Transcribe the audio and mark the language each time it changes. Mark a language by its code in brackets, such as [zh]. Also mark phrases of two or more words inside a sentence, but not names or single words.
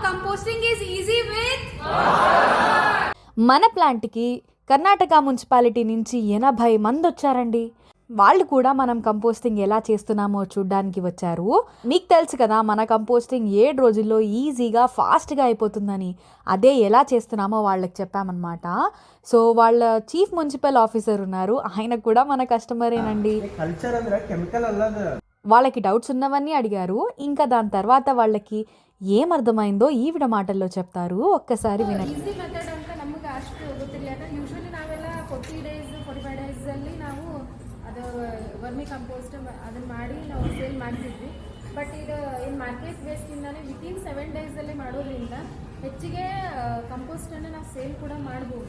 [en] Composting is easy with [te] మన ప్లాంట్కి కర్ణాటక మున్సిపాలిటీ నుంచి 80 మంది వచ్చారండి. వాళ్ళు కూడా మనం కంపోస్టింగ్ ఎలా చేస్తున్నామో చూడ్డానికి వచ్చారు. మీకు తెలుసు కదా మన కంపోస్టింగ్ 7 రోజుల్లో ఈజీగా ఫాస్ట్గా అయిపోతుందని. అదే ఎలా చేస్తున్నామో వాళ్ళకి చెప్పామన్నమాట. సో వాళ్ళ [en] chief municipal officer [te] ఉన్నారు, ఆయన కూడా మన కస్టమరేనండి. వాళ్ళకి డౌట్స్ ఉన్నవన్నీ అడిగారు. ఇంకా దాని తర్వాత వాళ్ళకి ఏమర్థమైందో ఈవిడ మాటల్లో చెప్తారు, ఒక్కసారి వినండి. [en] easy method [kn] ಅಂತ ನಮಗೆ ಅಷ್ಟು ಗೊತ್ತಿರಲಿಲ್ಲ. ಯಾಕಂದ್ರೆ ಯೂಶ್ವಲಿ ನಾವೆಲ್ಲ 40 ಡೇಸ್ 45 ಡೇಸಲ್ಲಿ ನಾವು ಅದು [en] vermi compost [kn] ಅದನ್ನು ಮಾಡಿ ನಾವು ಸೇಲ್ ಮಾಡ್ತಿದ್ವಿ. ಬಟ್ ಈಗ [en] in market [kn] ವೇಸ್ಟಿಂದಾನೇ ವಿತಿನ್ 7 ಡೇಸಲ್ಲಿ ಮಾಡೋದ್ರಿಂದ ಹೆಚ್ಚಿಗೆ ಕಂಪೋಸ್ಟನ್ನು ನಾವು ಸೇಲ್ ಕೂಡ ಮಾಡ್ಬೋದು.